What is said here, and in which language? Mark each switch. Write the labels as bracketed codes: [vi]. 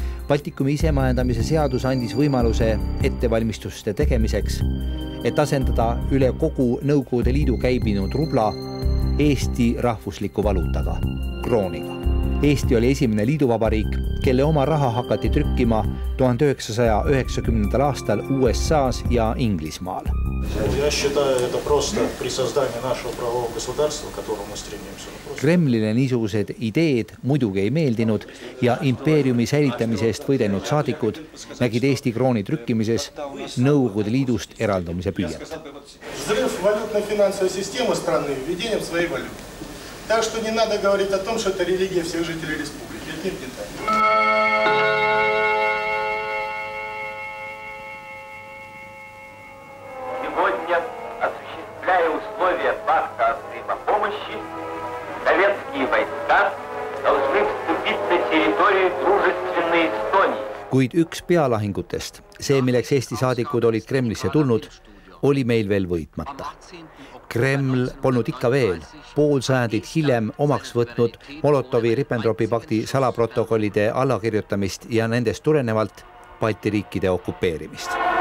[et] Baltikumi isemajandamise seadus andis võimaluse ettevalmistuste tegemiseks, et asendada üle kogu Nõukogude Liidu käibinud rubla Eesti rahvusliku valuutaga, krooniga. Eesti oli esimene liiduvabariik, kelle oma raha hakati trükkima 1990. aastal USAs ja Inglismaal. [ru] Я считаю, это просто при создании нашего правового государства, к которому мы стремимся. [et] Kremlile niisugused ideed muidugi ei meeldinud ja impeeriumi säilitamise eest võidelnud saadikud nägid Eesti krooni trükkimises Nõukogude Liidust eraldumise püüet. [ru] Взрыв валютно-финансовой системы страны введением своей валюты. Так что не надо говорить о том, что это религия всех жителей республики. Это не так. Сегодня, осуществляя условия пакта о взаимопомощи, советские войска должны вступить на территорию дружественной Эстонии. [et] Kuid üks pealahingutest, see milleks Eesti saadikud olid Kremlisse tulnud, oli meil veel võitmata. Kreml polnud ikka veel pool sajandit hiljem omaks võtnud Molotovi-Ribbentropi pakti salaprotokollide allakirjutamist ja nendest tulenevalt Balti riikide okupeerimist.